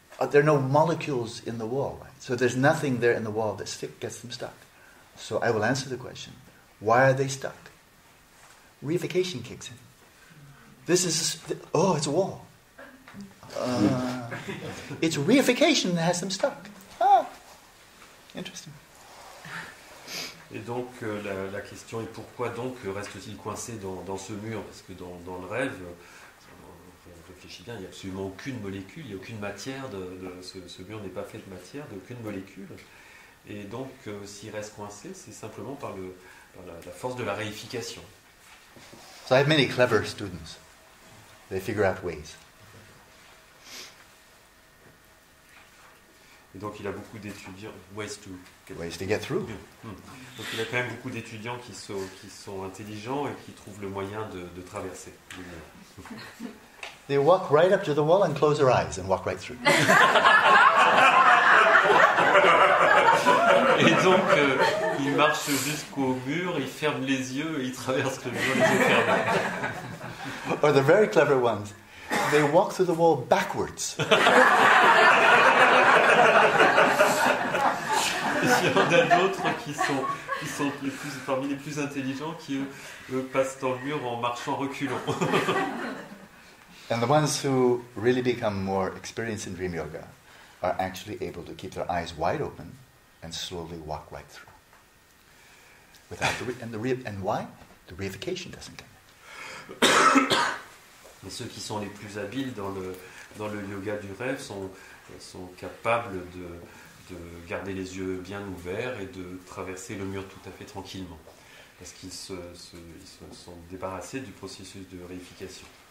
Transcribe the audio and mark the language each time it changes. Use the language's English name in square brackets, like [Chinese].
[English] There are no molecules in the wall, right? So there's nothing there in the wall that gets them stuck. So I will answer the question, why are they stuck? Reification kicks in. It's a wall. It's reification that has them stuck. Ah, interesting. [French] Et donc la question est pourquoi donc reste-t-il coincé dans ce mur? Parce que dans le rêve, on réfléchit bien, il n'y a absolument aucune molécule, il n'y a aucune matière, ce mur n'est pas fait de matière, d'aucune molécule. Et donc s'il reste coincé, c'est simplement par la force de la réification. [English] So I have many clever students. They figure out ways. [French] Et donc il a beaucoup d'étudiants, [English] ways to get through. [French] Donc il a quand même beaucoup d'étudiants qui sont intelligents et qui trouvent le moyen de traverser le mur. [English] They walk right up to the wall and close their eyes and walk right through. [French] Et donc ils marchent jusqu'au mur, ils ferment les yeux et ils traversent le mur les yeux fermés. [English] Or the very clever ones, they walk through the wall backwards. [French] Il y en a d'autres qui sont parmi les plus intelligents qui eux, passent dans le mur en marchant reculant. [English] And the ones who really become more experienced in dream yoga are actually able to keep their eyes wide open and slowly walk right through. And why? The reification doesn't come. [French] Mais ceux qui sont les plus habiles dans le yoga du rêve sont capables de garder les yeux bien ouverts et de traverser le mur tout à fait tranquillement. Parce qu'ils se sont débarrassés du processus de réification.